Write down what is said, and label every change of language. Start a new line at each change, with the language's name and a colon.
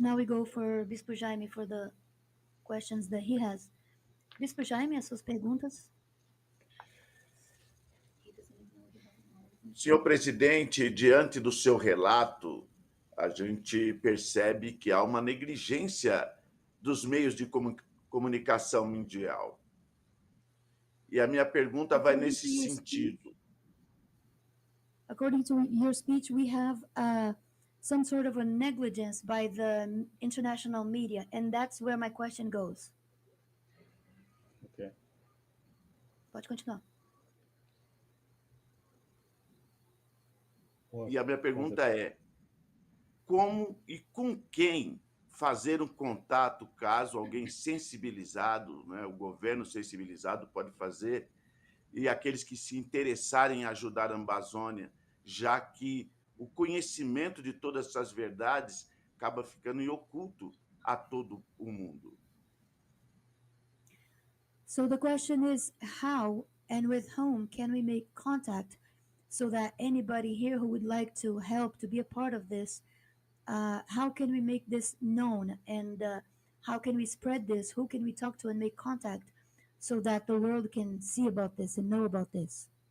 English: Now we go for Bispo Jaime for the questions that he has.
Portuguese: Bispo Jaime, as suas perguntas. Senhor presidente, diante do seu relato, a gente percebe que há uma negligência dos meios de comunicação mundial. E a minha pergunta vai nesse sentido.
English: According to your speech, we have some sort of a negligence by the international media, and that's where my question goes. Okay.
Portuguese: Pode continuar. E a minha pergunta é: como e com quem fazer um contato caso alguém sensibilizado, né, o governo sensibilizado pode fazer, e aqueles que se interessarem em ajudar a Amazônia, já que o conhecimento de todas essas verdades acaba ficando em oculto a todo o mundo?
English: So the question is, how and with whom can we make contact so that anybody here who would like to help, to be a part of this, how can we make this known, and how can we spread this? Who can we talk to and make contact so that the world can see about this and know about this?